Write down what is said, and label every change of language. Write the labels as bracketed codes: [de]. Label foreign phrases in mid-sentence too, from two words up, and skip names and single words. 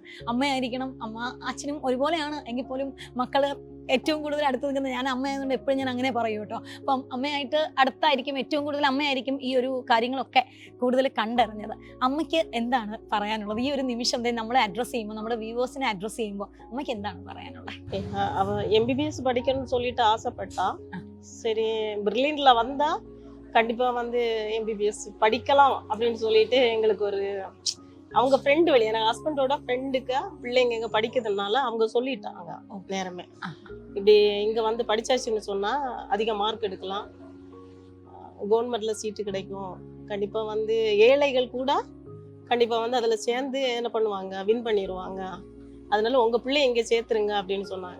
[ml] അമ്മയായിരിക്കണം, അച്ഛനും ഒരുപോലെയാണ് എങ്കിൽ പോലും മക്കള് ഏറ്റവും കൂടുതൽ അടുത്ത് നിൽക്കുന്നത് ഞാൻ അമ്മയായതുകൊണ്ട് എപ്പോഴും ഞാൻ അങ്ങനെ പറയും കേട്ടോ. അപ്പം അമ്മയായിട്ട് അടുത്തായിരിക്കും, ഏറ്റവും കൂടുതൽ അമ്മയായിരിക്കും ഈ ഒരു കാര്യങ്ങളൊക്കെ കൂടുതൽ കണ്ടറിഞ്ഞത്. അമ്മയ്ക്ക് എന്താണ് പറയാനുള്ളത് ഈ ഒരു നിമിഷം നമ്മളെ അഡ്രസ്സ് ചെയ്യുമ്പോൾ, നമ്മുടെ [en] viewers address [ml] ചെയ്യുമ്പോൾ അമ്മയ്ക്ക് എന്താണ് പറയാനുള്ളത്? [ta] அவ MBBS படிக்கணும்னு சொல்லிட்டு ஆசைப்பட்டா. சரி பிரில்லியன்ட்ல வந்தா கண்டிப்பா வந்து MBBS படிக்கலாம் அப்படின்னு சொல்லிட்டு எங்களுக்கு ஒரு அவங்க ஃப்ரெண்டு வழி, என் [en] husband friend [ta] பிள்ளைங்க இங்க படிக்கிறதுனால அவங்க சொல்லிட்டாங்க நேரமே, இப்படி இங்க வந்து படிச்சாச்சுன்னு சொன்னா அதிக மார்க் எடுக்கலாம், கவர்மெண்ட்ல சீட்டு கிடைக்கும், கண்டிப்பா வந்து ஏழைகள் கூட கண்டிப்பா வந்து அதுல சேர்ந்து என்ன பண்ணுவாங்க, வின் பண்ணிடுவாங்க, அதனால உங்க பிள்ளை இங்க சேர்த்துருங்க அப்படின்னு சொன்னாங்க.